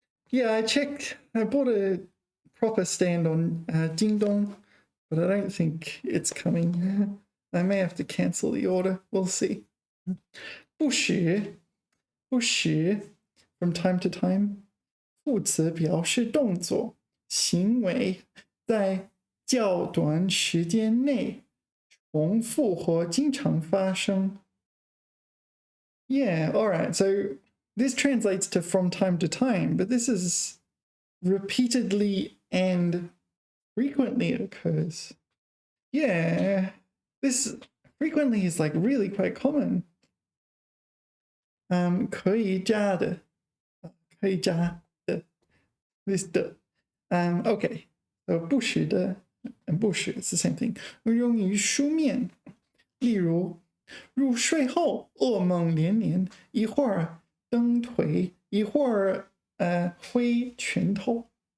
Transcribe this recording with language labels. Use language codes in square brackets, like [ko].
[en] Yeah, I checked. I bought a proper stand on Dingdong, but I don't think it's coming. I may have to cancel the order. We'll see. [zh] 不时 [en] from time to time [zh] 副词表示动作行为在较短时间内重复或经常发生。 [en] Yeah, all right. So this translates to from time to time, but this is repeatedly and frequently occurs. Yeah, this frequently is like really quite common. [zh] 可以加的 [en] this 的 okay, so 不时的 and 不时 it's the same thing. [zh] 用于书面，例如入睡后噩梦连连，一会儿蹬腿，一会儿挥拳头。